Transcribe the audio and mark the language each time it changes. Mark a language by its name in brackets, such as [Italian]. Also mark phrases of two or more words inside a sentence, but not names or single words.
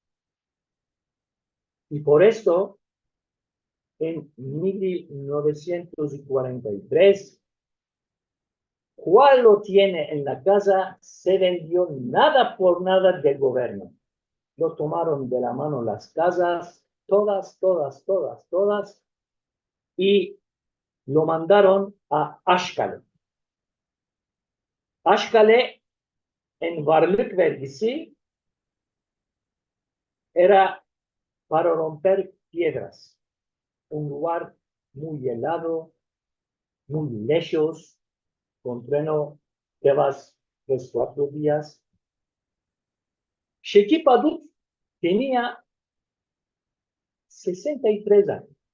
[Ladino] Y por esto, en 1943, Juan lo tiene en la casa, se vendió nada por nada del gobierno. Lo tomaron de la mano las casas, todas, y lo mandaron a Ashkale. Ashkale, en [Turkish] varlık vergisi, [Ladino] era para romper piedras. Un lugar muy helado, muy lejos, con tren te vas 3-4 días. Shekip Adut tenía 63 años.